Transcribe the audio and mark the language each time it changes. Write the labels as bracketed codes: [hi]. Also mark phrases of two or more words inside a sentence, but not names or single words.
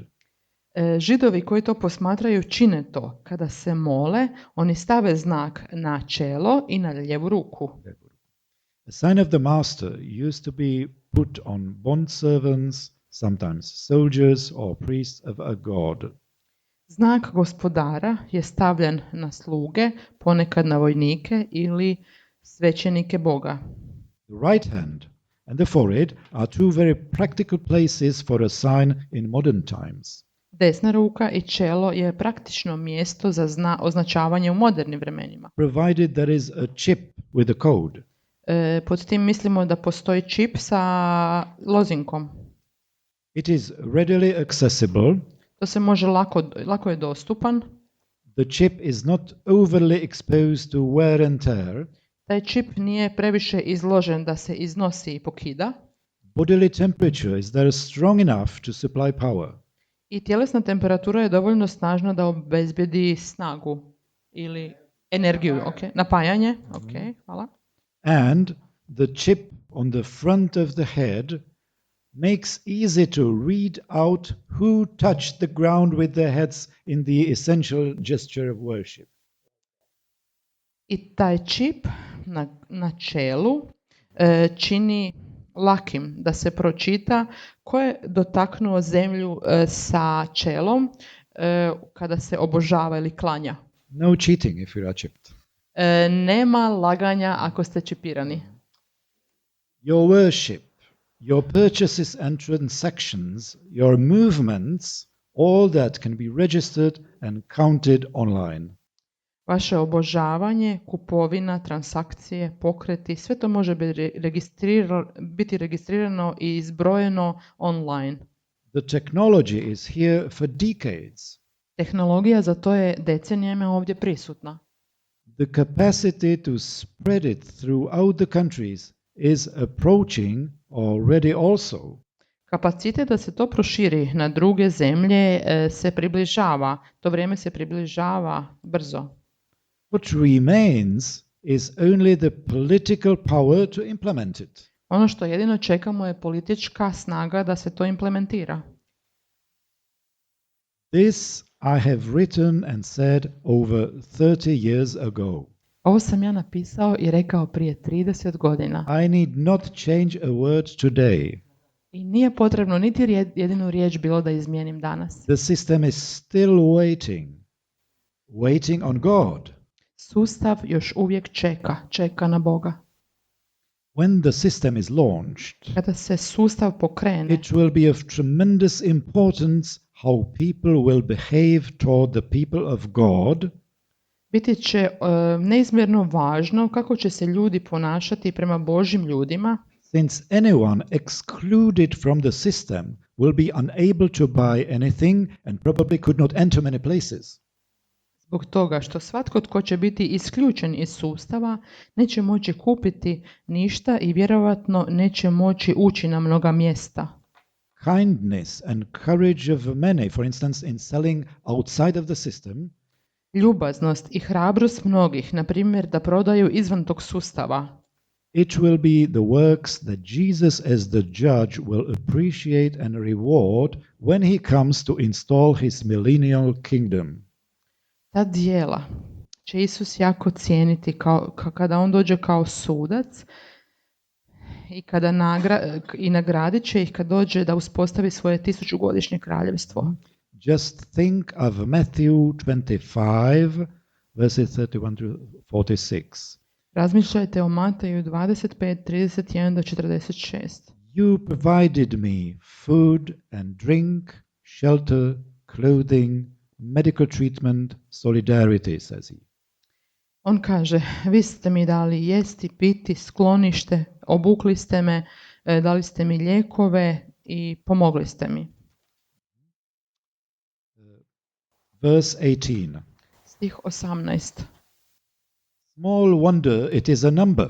[hr] Židovi koji to posmatraju čine to. Kada se mole, oni stave znak na čelo i na lijevu ruku. [en] A sign of the master used to be put on bondservants, sometimes soldiers or priests of a god. [hr] Znak gospodara je stavljen na sluge, ponekad na vojnike ili svećenike Boga. [en] The right hand and the forehead are two very practical places for a sign in modern times. [hr] Desna ruka i čelo je praktično mjesto za označavanje u modernim vremenima. [en] Provided there is a chip with a code. [hr] Pod tim mislimo da postoji čip sa lozinkom. [en] It is readily accessible. [hr] To se može lako je dostupan. [en] The chip is not overly exposed to wear and tear. [hr] Taj čip nije previše izložen da se iznosi i pokida. [en] Bodily temperature is there strong enough to supply power. [hr] I tjelesna temperatura je dovoljno snažna da obezbedi snagu ili energiju, okay. Napajanje, okay, hvala. [en] And the chip on the front of the head makes easy to read out who touched the ground with their heads in the essential gesture of worship. [hr] I taj čip na čelu čini lakim da se pročita ko je dotaknuo zemlju sa čelom kada se obožava ili klanja. [en] No cheating if you are chipped. [hr] Nema laganja ako ste čipirani. [en] Your worship, your purchases and transactions, your movements, all that can be registered and counted online. [hr] Vaše obožavanje, kupovina, transakcije, pokreti, sve to može biti registrirano i izbrojeno online. [en] The technology is here for decades. [hr] Tehnologija za to je decenijama ovdje prisutna. [en] The capacity to spread it throughout the countries is approaching already also. [hr] Kapacitet da se to proširi na druge zemlje se približava. To vrijeme se približava brzo. [en] What remains is only the political power to implement it. [hr] Ono što jedino čekamo je politička snaga da se to implementira. [en] This I have written and said over 30 years ago. [hr] Ovo sam ja napisao i rekao prije 30 godina. [en] I need not change a word today. [hr] I nije potrebno niti jedinu riječ bilo da izmijenim danas. [en] The system is still waiting on God. [hr] Sustav još uvijek čeka na Boga. [en] When the system is launched, [hr] Kada se sustav pokrene, [en] it will be of tremendous importance how people will behave toward the people of God. [hr] biti će neizmjerno važno kako će se ljudi ponašati prema Božjim ljudima, [en] Since anyone excluded from the system will be unable to buy anything and probably could not enter many places. [hr] zbog toga što svatko tko će biti isključen iz sustava neće moći kupiti ništa i vjerojatno neće moći ući na mnoga mjesta. [en] Kindness and courage of many, for instance, in selling outside of the system, [hr] Ljubaznost i hrabrost mnogih, na primjer da prodaju izvan tog sustava, [en] it will be the works that Jesus as the judge will appreciate and reward when he comes to install his millennial kingdom. [hr] ta djela će Isus jako cijeniti kada on dođe kao sudac i i nagradit će ih kad dođe da uspostavi svoje 1000-godišnje kraljevstvo. [en] Just think of Matthew 25, verses 31 to 46. [hr] Razmišljajte o Mateju 25, 31 do 46. [en] You provided me food and drink, shelter, clothing, medical treatment, solidarity, says he. [hr] On kaže, vi ste mi dali jesti, piti, sklonište, obukli ste me, dali ste mi lijekove i pomogli ste mi. [en] Verse 18. [hr] Stih 18. [en] Small wonder it is a number.